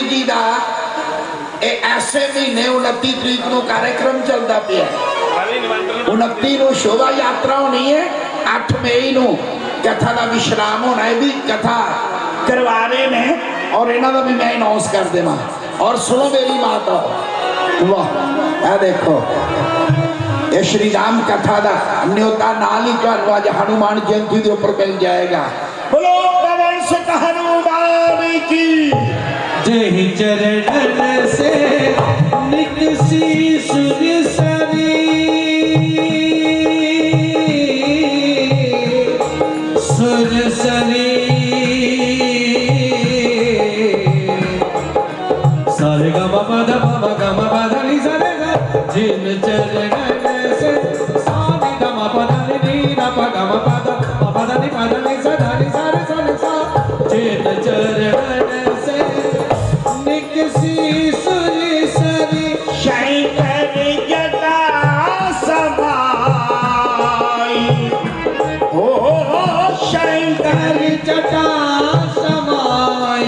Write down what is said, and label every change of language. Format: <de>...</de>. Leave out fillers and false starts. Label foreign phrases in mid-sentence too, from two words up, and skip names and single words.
<hi>जी का ऐसे महीने 29 तरीक को कार्यक्रम</hi> <pa>ਚੱਲਦਾ ਪਿਆ</pa> <hi>29 को शोभा यात्रा होनी है 8 मई को कथा का विश्राम होना है भी कथा</hi> <pa>ਕਰਵਾ ਰਹੇ ਨੇ</pa> <hi>और इन्हों का भी मैं अनाउंस</hi> <pa>ਕਰ ਦੇਵਾਂ</pa> <hi>और सुनो मेरी माता वाह देखो ये श्री राम कथा का न्योता</hi> <pa>ਨਾਲ ਹੀ ਤੁਹਾਨੂੰ ਅੱਜ</pa> <hi>हनुमान जयंती के ऊपर मिल जाएगा बोलो पवन सुत हनुमान की जय चरण से निकसी सुरसरी सुरसरी सारे ग म प ध प म ग म प ध नि सा रे ग जिन चरण से सारे ग म प ध नि ध प ग म प ध म प ध नि प ध नि सा ध नि सा रे सा नि सा जिन चरण से निकसी सुरसरी शंकर जटा समाई हो शंकर जटा समाई</hi>